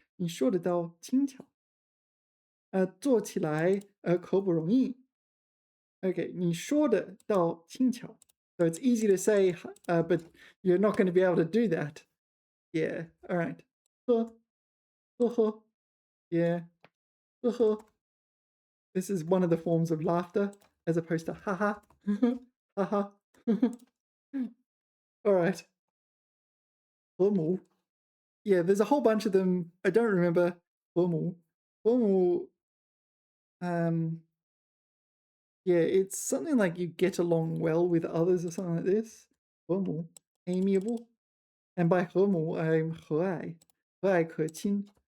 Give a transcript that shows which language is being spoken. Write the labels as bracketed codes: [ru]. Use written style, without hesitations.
[zh] 你说的到轻巧，做起来可不容易。 Okay, 你说的到轻巧. [en] So it's easy to say, but you're not going to be able to do that. Yeah, all right. 呵，呵呵, yeah, 呵呵. This is one of the forms of laughter as opposed to haha, haha. All right. 和睦. Yeah, there's a whole bunch of them. I don't remember 和睦. 和睦, yeah, it's something like you get along well with others or something like this. 和睦, amiable. And by 和睦, I'm 和蔼, 和蔼可亲.